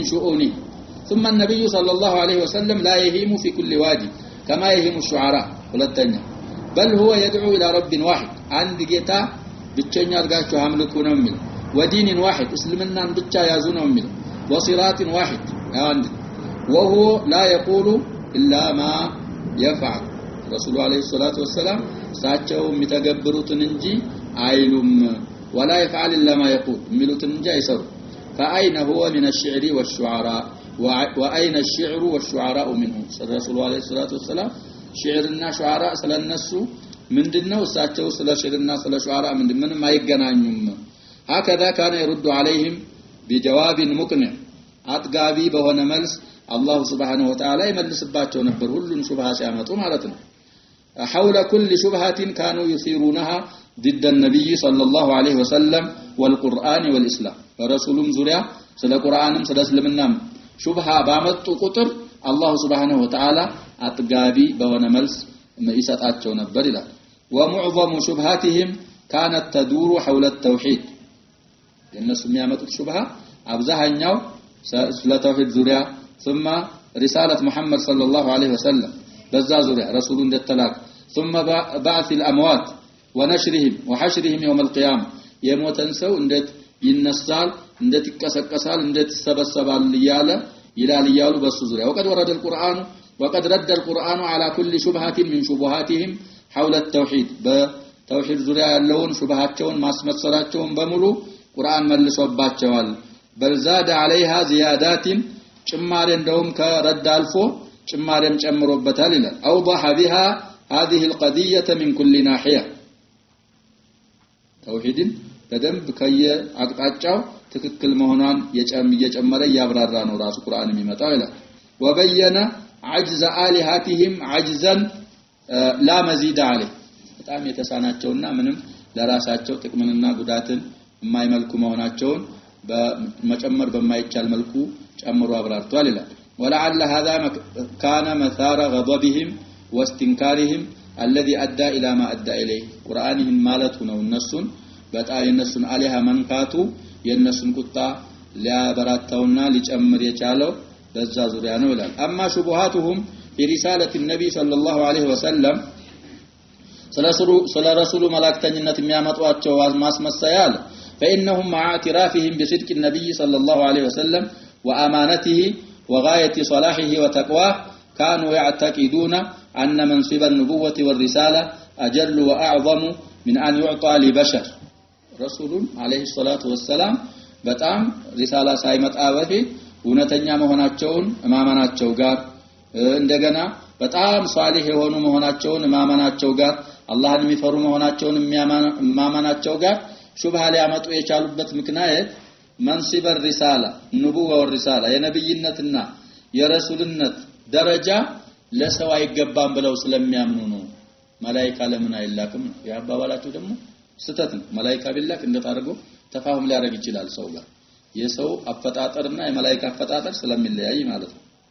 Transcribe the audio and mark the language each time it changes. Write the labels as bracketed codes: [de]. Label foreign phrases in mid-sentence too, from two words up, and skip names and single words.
[ar] شؤونه ثم النبي صلى الله عليه وسلم لا يهيم في كل وادي كما يهيم الشعراء ሁለተኛ بل هو يدعو الى رب واحد [am] አንድ ጌታ ብቸኛ አድርጋችሁ አምልኩ ነው የሚል [ar] ودين واحد [am] እስልምናን ብቻ ያዙ ነው [ar] የሚል وصراط واحد አንድ وهو لا يقول الا ما يفعل رسول عليه الصلاه والسلام [am] ሳቸው የሚተገብሩትን እንጂ አይሉም [ar] ولا يفعل الا ما يقول [am] የሚሉትን እንጂ አይሰሩ [ar] فاين هو من الشعر والشعراء واين الشعر والشعراء منهم الرسول عليه الصلاه والسلام شعرنا شعراء [am] ስለነሱ ምንድነው እሳቸው ስለ ሽዕርና ስለ ሹዓራ ምንም አይገናኙም [ar] هكذا كان يرد عليهم بجواب مقنع [am] አጥጋቢ በሆነ መልስ [ar] الله سبحانه و [am] Ta'ala ይመልስባቸው ነበር ሁሉን ሹብሃ ሲያመጡ ማለት ነው [ar] حول كل شبهة كانوا يثيرونها ضد النبي صلى الله عليه وسلم والقرآن والإسلام ورسولهم زوريا [am] سለ ቁርአንም ስለ እስልምናም ሹብሃ ባመጡ ቁጥር [ar] الله سبحانه وتعالى [am] አጥጋቢ በሆነ መልስ ይሰጣቸው ነበር ይላል [ar] ومعظم شبهاتهم كانت تدور حول التوحيد [am] الناس የሚያመጡት ሹብሃ አብዛኛው ስለ ተውሂድ ዙሪያ [ar] ثم رسالة محمد صلى الله عليه وسلم [am] በዛ ዙሪያ ረሱሉ እንደተላከ [ar] ثم بعث الاموات ونشرهم وحشرهم يوم القيامه [am] የሞተን ሰው እንዴት ይነሳል እንዴት ይቀሰቀሳል እንዴት ይሰበሰባል ይላሉ በሱ ዙሪያ [ar] وقد ورد القرآن وقد رد القرآن على كل شبهة من شبهاتهم حول التوحيد [am] በተውሂድ ዙሪያ ያለውን ሹብሃቸውን ማስመሰላቸውን በሙሉ ቁርአን መልሶባቸዋል [ar] بل زاد عليها زيادات [am] ጭማሪ እንደውም ከረድ አልፎ ጭማሪም ጨምሮበታል ይላል [ar] اوضح بها هذه القضيه من كل ناحيه [am] ተውሂድን በደንብ ከየአቅጣጫው ትክክል መሆኗን እየጨመረ ያብራራ ነው ራሱ ቁርአን የሚመጣው ይላል [ar] وبين عجز آلهتهم عجزا لا مزيد عليه [am] በጣም የተሳናቸውና ምንም ለራሳቸው ጥቅምንና ጉዳትን የማይመልኩ መሆናቸውን በመጨመር በማይቻል መልኩ ጨምሮ አብራርቷል ይላል [ar] ولعل هذا كان مثار غضبهم واستنكارهم الذي ادى الى ما ادى اليه [am] ቁርአንህን ማለት ነው እነሱን በጣም የነሱን አሊሃ መንካቱ የነሱን ቁጣ ሊያበራታውና ሊጨምር የቻለው በዛ ዙሪያ ነው ይላል [ar] أما شبهاتهم في رسالة النبي صلى الله عليه وسلم [am] ስለ ረሱሉ መላእክተኝነት የሚያመጧቸው ማስመሰያል [ar] فإنهم مع اعترافهم بصدق النبي صلى الله عليه وسلم وأمانته وغاية صلاحه وتقواه كانوا يعتقدون أن منصب النبوة والرسالة أجل وأعظم من أن يعطى لبشر رسول عليه الصلاة والسلام [am] በጣም ሪሳላ ሳይመጣ በፊት እውነተኛ መሆናቸውን ማመናቸው ጋር እንደገና በጣም ሷሊህ የሆኑ መሆናቸውን ማመናቸው ጋር አላህን የሚፈሩ መሆናቸውን ማመናቸው ጋር ሹብሃ ሊያመጡ የቻሉበት ምክንያት [ar] منصب رسالة نبوة ورسالة [am] የነብይነትና የረሱልነት ደረጃ ለሰው አይገባም ብለው ስለሚያምኑ ነው መላእክት ለምን አይላክም ያባባላቸው ደግሞ ስተት ነው መላእክት ቢላክ እንደታረገው ተፋሁም ሊያደርግ ይችላል ሰው ጋር የሰው አፈጣጠርና የመላእክት አፈጣጠር ስለሚለያይ ማለት ነው